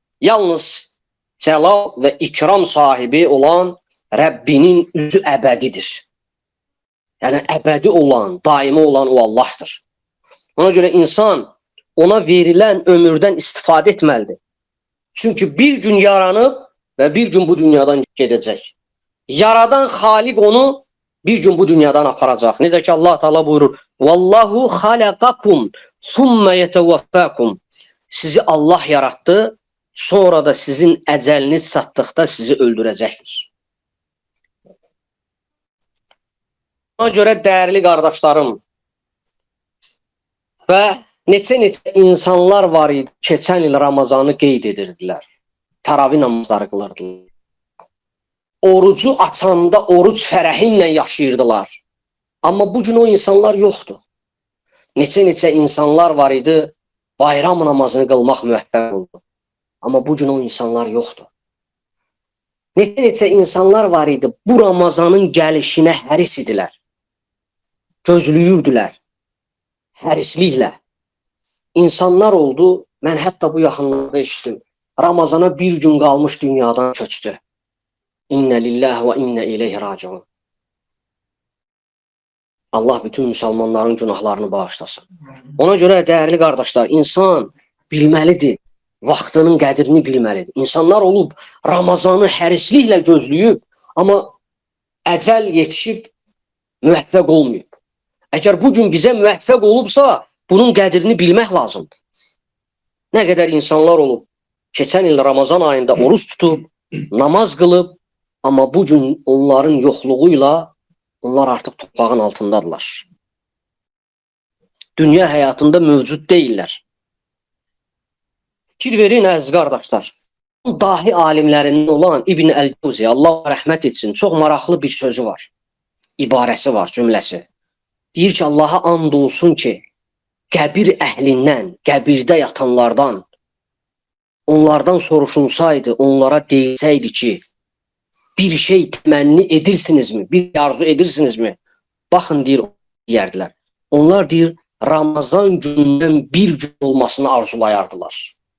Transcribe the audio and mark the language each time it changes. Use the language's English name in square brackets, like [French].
[Azerbaijani] Yalnız cəlal və ikram sahibi olan Rəbbinin üzü əbədidir. Yəni əbədi olan, daimi olan o Allahdır. Ona görə insan ona verilən ömürdən istifadə etməlidir. Çünki bir gün yaranıb və bir gün bu dünyadan gedəcək. Yaradan Xaliq onu bir gün bu dünyadan aparacaq. Necə ki Allah Teala buyurur: [Arabic] "Vallahu xalaqakum summa yetevaffakum." [Azerbaijani] Sizi Allah yarattı, sonra da sizin əcəliniz çatdıqda sizi öldürəcəkdir. Ona görə dəyərli qardaşlarım və neçə insanlar var idi, keçən il Ramazanı qeyd edirdilər. Təravih namazları qılırdılar. Orucu açanda oruc fərəhi ilə yaşayırdılar. Amma bu gün o insanlar yoxdur. Neçə insanlar var idi, bayram namazını qılmaq müvəffəq oldu. Amma bu gün o insanlar yoxdur. Neçə insanlar var idi, bu Ramazanın gəlişinə həris idilər. Gözlüyürdülər, hərisliklə. İnsanlar oldu, mən hətta bu yaxınlarda eşitdim. Ramazana bir gün qalmış dünyadan köçdü. [Arabic] İnnə lillahi və innə ileyhi raciun. [Azerbaijani] Allah bütün müsəlmanların günahlarını bağışlasın. Ona görə dəyərli qardaşlar, insan bilməlidir, vaxtının qədrini bilməlidir. İnsanlar olub, Ramazanı hərisliklə gözləyib, amma əcəl yetişib, müvəffəq olmayıb. Əgər bugün bizə müvəffəq olubsa, bunun qədrini bilmək lazımdır. Nə qədər insanlar olub, keçən il Ramazan ayında oruç tutub, namaz qılıb, amma bugün onların yoxluğuyla onlar artıq torpağın altındadırlar. Dünya həyatında mövcud deyirlər. Fikir verin əziz qardaşlar. Dahi alimlərindən olan İbn Əl-Cəvzi, Allah rəhmət etsin, çox maraqlı bir sözü var. İbarəsi var, cümləsi. Deyir ki, Allaha and olsun ki, qəbir əhlindən, qəbirdə yatanlardan, onlardan soruşulsaydı, onlara deyilsəydi ki, bir şey təmənni edirsinizmi, bir arzu edirsinizmi? Baxın, deyərdilər. Onlar deyir, Ramazan günündən bir gün olmasını arzulayardılar.